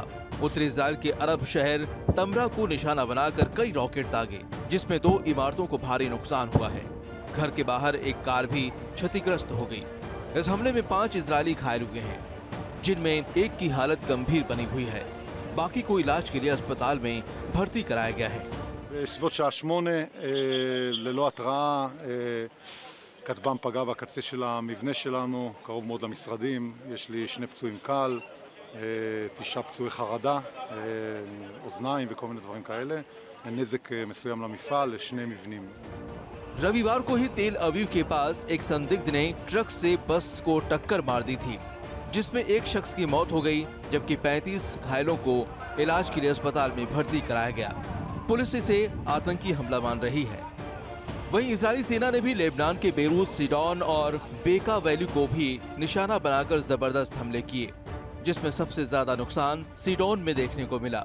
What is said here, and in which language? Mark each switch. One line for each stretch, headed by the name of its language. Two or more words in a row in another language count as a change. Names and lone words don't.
Hindi: उत्तरी इजरायल के अरब शहर तमरा को निशाना बनाकर कई रॉकेट दागे, जिसमें 2 इमारतों को भारी नुकसान हुआ है। घर के बाहर एक कार भी क्षतिग्रस्त हो गई। इस हमले में 5 इजरायली घायल हुए हैं, जिनमें एक की हालत गंभीर बनी हुई है। बाकी को इलाज के लिए अस्पताल में भर्ती कराया गया है।
Hebrew: בסביבות שעה 8 ללא התראה כטב"ם פגע בקצה של המבנה שלנו, קרוב מאוד למשרדים. יש לי 2 פצועים קל, 9 פצועי חרדה, אוזניים וכל מיני דברים כאלה. נזק מסוים למפעל, ל2 מבנים.
Hindi: रविवार को ही तेल अवीव के पास एक संदिग्ध ने ट्रक से बस को टक्कर मार दी थी, जिसमें एक शख्स की मौत हो गई, जबकि 35 घायलों को इलाज के लिए अस्पताल में भर्ती कराया गया। पुलिस इसे आतंकी हमला मान रही है। वहीं इजरायली सेना ने भी लेबनान के बेरूत, सीडोन और बेका वैली को भी निशाना बनाकर जबरदस्त हमले किए, जिसमें सबसे ज्यादा नुकसान सीडोन में देखने को मिला।